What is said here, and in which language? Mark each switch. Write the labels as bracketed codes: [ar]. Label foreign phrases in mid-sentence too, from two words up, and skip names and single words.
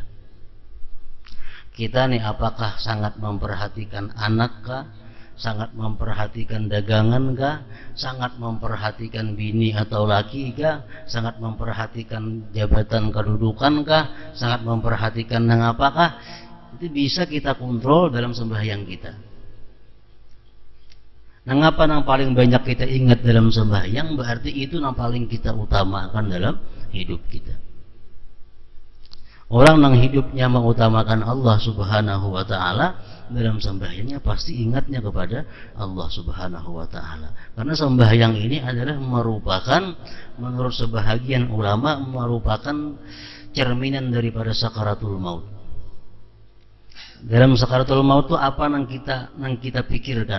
[id] Kita nih apakah sangat memperhatikan anak kah, sangat memperhatikan dagangan kah, sangat memperhatikan bini atau laki kah, sangat memperhatikan jabatan kedudukan kah, sangat memperhatikan nang apakah. Itu bisa kita kontrol dalam sembahyang kita. Nang apa nang paling banyak kita ingat dalam sembahyang, berarti itu nang paling kita utamakan dalam hidup kita. Orang nang hidupnya mengutamakan [ar] Allah Subhanahu wa ta'ala, [id] dalam sembahyangnya pasti ingatnya kepada [ar] Allah Subhanahu wa ta'ala. [id] Karena sembahyang ini adalah merupakan, menurut sebahagian ulama, merupakan cerminan daripada sakaratul maut. Dalam sakaratul maut itu apa nang kita pikirkan?